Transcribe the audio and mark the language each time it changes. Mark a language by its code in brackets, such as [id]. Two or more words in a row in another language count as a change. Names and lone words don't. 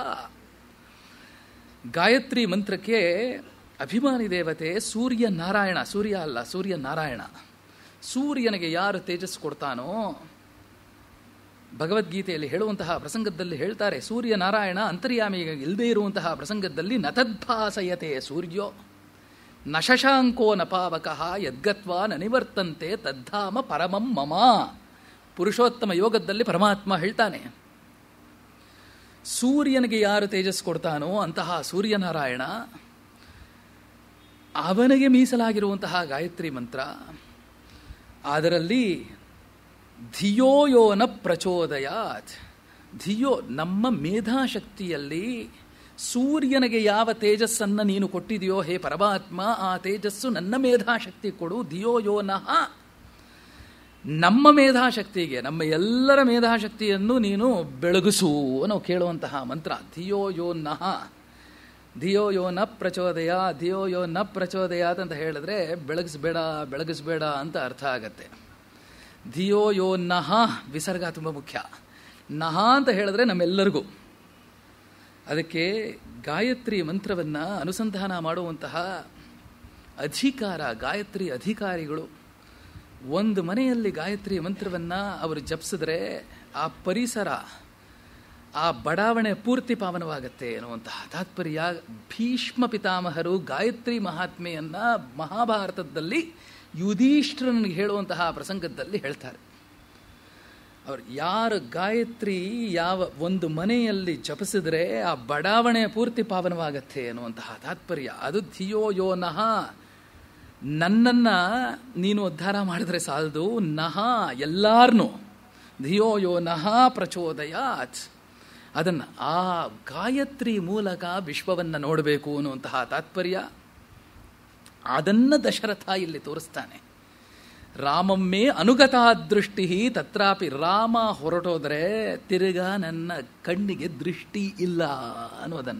[kn] ಗಾಯತ್ರಿ ಮಂತ್ರಕ್ಕೆ ಅಭಿಮಾನಿ ದೇವತೆ ಸೂರ್ಯನಾರಾಯಣ. ಸೂರ್ಯ ಅಲ್ಲ, ಸೂರ್ಯನಾರಾಯಣ. ಸೂರ್ಯನಿಗೆ ಯಾರು ತೇಜಸ್ಸು ಕೊಡ್ತಾನೋ, ಭಗವದ್ಗೀತೆಯಲ್ಲಿ ಹೇಳುವಂತಹ ಪ್ರಸಂಗದಲ್ಲಿ ಹೇಳ್ತಾರೆ, ಸೂರ್ಯನಾರಾಯಣ ಅಂತರ್ಯಾಮಿಗೆ ಇಲ್ಲದೇ ಇರುವಂತಹ ಪ್ರಸಂಗದಲ್ಲಿ [sa] ನತದ್ಭಾಸಯತೆ ಸೂರ್ಯೋ ನ ಶಶಾಂಕೋ ನ ಪಾವಕಃ ಯದ್ಗತ್ವಾ ನ ನಿವರ್ತಂತೆ ತದ್ಧಾಮ ಪರಮಂ ಮಮ. [kn] ಪುರುಷೋತ್ತಮ ಯೋಗದಲ್ಲಿ ಪರಮಾತ್ಮ ಹೇಳ್ತಾನೆ, ಸೂರ್ಯನಿಗೆ ಯಾರು ತೇಜಸ್ಸು ಕೊಡ್ತಾನೋ ಅಂತಹ ಸೂರ್ಯನಾರಾಯಣ, ಅವನಿಗೆ ಮೀಸಲಾಗಿರುವಂತಹ ಗಾಯತ್ರಿ ಮಂತ್ರ. [sa] ಅದರಲ್ಲಿ ಧಿಯೋ ಯೋ ನ ಪ್ರಚೋದಯಾತ್. ಧಿಯೋ, [kn] ನಮ್ಮ ಮೇಧಾಶಕ್ತಿಯಲ್ಲಿ ಸೂರ್ಯನಿಗೆ ಯಾವ ತೇಜಸ್ಸನ್ನು ನೀನು ಕೊಟ್ಟಿದೆಯೋ ಹೇ ಪರಮಾತ್ಮ, ಆ ತೇಜಸ್ಸು ನನ್ನ ಮೇಧಾಶಕ್ತಿ ಕೊಡು. [sa] ಧಿಯೋ ಯೋ ನಃ, [kn] ನಮ್ಮ ಮೇಧಾಶಕ್ತಿಗೆ, ನಮ್ಮ ಎಲ್ಲರ ಮೇಧಾಶಕ್ತಿಯನ್ನು ನೀನು ಬೆಳಗಿಸು ನಾವು ಕೇಳುವಂತಹ ಮಂತ್ರ. [sa] ಧಿಯೋ ಯೋ ನಃ, ಧಿಯೋ ಯೋ ನ ಪ್ರಚೋದಯ, ಧಿಯೋ ಯೋ ನ ಪ್ರಚೋದಯಾತ್ [kn] ಅಂತ ಹೇಳಿದ್ರೆ ಬೆಳಗಿಸ್ಬೇಡ ಬೆಳಗಿಸ್ಬೇಡ ಅಂತ ಅರ್ಥ ಆಗತ್ತೆ. [sa] ಧಿಯೋ ಯೋ ನಃ, [kn] ವಿಸರ್ಗ ತುಂಬ ಮುಖ್ಯ. ನಃ ಅಂತ ಹೇಳಿದ್ರೆ ನಮ್ಮೆಲ್ಲರಿಗೂ. ಅದಕ್ಕೆ ಗಾಯತ್ರಿ ಮಂತ್ರವನ್ನು ಅನುಸಂಧಾನ ಮಾಡುವಂತಹ ಅಧಿಕಾರ, ಗಾಯತ್ರಿ ಅಧಿಕಾರಿಗಳು ಒಂದು ಮನೆಯಲ್ಲಿ ಗಾಯತ್ರಿ ಮಂತ್ರವನ್ನು ಅವರು ಜಪಿಸಿದ್ರೆ ಆ ಪರಿಸರ, ಆ ಬಡಾವಣೆ ಪೂರ್ತಿ ಪಾವನವಾಗತ್ತೆ ಎನ್ನುವಂತಹ ತಾತ್ಪರ್ಯ. ಭೀಷ್ಮ ಪಿತಾಮಹರು ಗಾಯತ್ರಿ ಮಹಾತ್ಮೆಯನ್ನು ಮಹಾಭಾರತದಲ್ಲಿ ಯುಧಿಷ್ಠಿರನಿಗೆ ಹೇಳುವಂತಹ ಪ್ರಸಂಗದಲ್ಲಿ ಹೇಳ್ತಾರೆ. ಅವರು ಯಾರು ಗಾಯತ್ರಿ ಯಾವ ಒಂದು ಮನೆಯಲ್ಲಿ ಜಪಿಸಿದ್ರೆ ಆ ಬಡಾವಣೆ ಪೂರ್ತಿ ಪಾವನವಾಗತ್ತೆ ಎನ್ನುವಂತಹ ತಾತ್ಪರ್ಯ. [sa] ಅದು ಧಿಯೋ ಯೋ ನಃ, [kn] ನನ್ನನ್ನು ನೀನು ಉದ್ಧಾರ ಮಾಡಿದ್ರೆ ಸಾಲದು, [sa] ನಃ ಎಲ್ಲಾರ್ನೂ, ಧಿಯೋ ಯೋ ನಃ ಪ್ರಚೋದಯಾತ್. [kn] ಅದನ್ನು ಆ ಗಾಯತ್ರಿ ಮೂಲಕ ವಿಶ್ವವನ್ನು ನೋಡಬೇಕು ಅನ್ನುವಂತಹ ತಾತ್ಪರ್ಯ. ಅದನ್ನು ದಶರಥ ಇಲ್ಲಿ ತೋರಿಸ್ತಾನೆ. [sa] ರಾಮಮ್ಮೇ ಅನುಗತಾ ದೃಷ್ಟಿ ತತ್ರಾಪಿ. [kn] ರಾಮ ಹೊರಟೋದ್ರೆ ತಿರುಗಾ ನನ್ನ ಕಣ್ಣಿಗೆ ದೃಷ್ಟಿ ಇಲ್ಲ ಅನ್ನೋದನ್ನು.